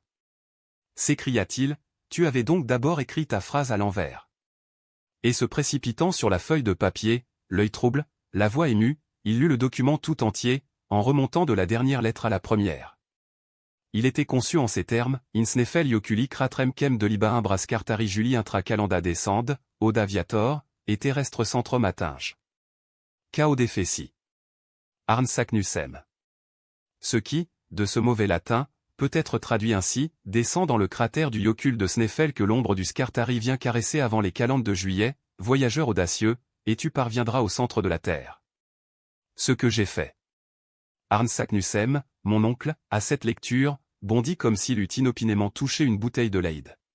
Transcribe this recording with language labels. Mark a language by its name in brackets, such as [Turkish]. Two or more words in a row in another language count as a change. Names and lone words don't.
[French] S'écria-t-il, tu avais donc d'abord écrit ta phrase à l'envers. Et se précipitant sur la feuille de papier, l'œil trouble, la voix émue, il lut le document tout entier, en remontant de la dernière lettre à la première. Il était conçu en ces termes, [Latin] Insnefel Ioculi Cratrem Kem Deliba Imbras Cartari Juli Intra Calenda Descende, Oda Viator, et Terrestre Centrum Attinge. Cao Defessi. Arn Saknussemm. [French] Ce qui, de ce mauvais latin, peut être traduit ainsi, descend dans le cratère du Iocule de Sneffel que l'ombre du Scartari vient caresser avant les calendes de juillet, voyageur audacieux, et tu parviendras au centre de la terre. Ce que j'ai fait. Arn Saknussemm, mon oncle, à cette lecture, bondit comme s'il eût inopinément touché une bouteille de Leyde.